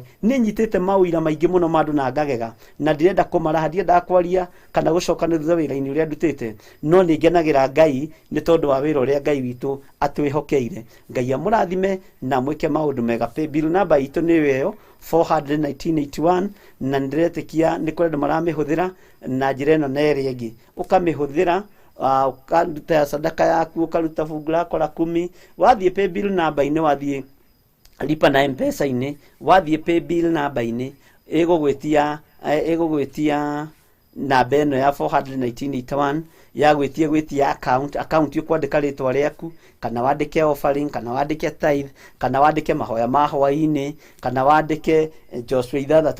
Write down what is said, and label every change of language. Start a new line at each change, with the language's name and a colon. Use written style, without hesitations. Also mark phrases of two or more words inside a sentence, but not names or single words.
Kikuyu: Nĩ nyitĩte mawĩra maingĩ mũno ma andũ na ngagega na ndirenda kũmaraha, ndienda kwaria kana gũcokanĩrĩria thutha wĩra-inĩ ũrĩa ndutĩte, no nĩ ngenagĩra Ngai nĩ tondũ wa wĩra ũrĩa Ngai witũ atwĩhokeire. Ngai amũrathime na mwĩke maũndũ mega. Paybill namba itũ nĩ ĩyo 400-1981 na ndiretĩkia nĩ kũrĩ andũ maramĩhũthĩra na njĩra ĩno na ĩrĩa ĩngĩ. Ũkamĩhũthĩra ukaruta sadaka yaku, ukaruta
Swahili: fungu lako la 10,
Kikuyu: wathiĩ paybill namba-inĩ, wathiĩ
Swahili: lipa na M-Pesa-inĩ,
Kikuyu: wathiĩ paybill namba-inĩ ĩgũgwĩtia namba ĩno ya 400-1981 ya gwĩtia account ũkwandĩka rĩtwa rĩaku, kana wandĩke offering, kana wandĩke tithe, kana wandĩke mahoya ma hwaĩ-inĩ, kana wandĩke Joshua 6.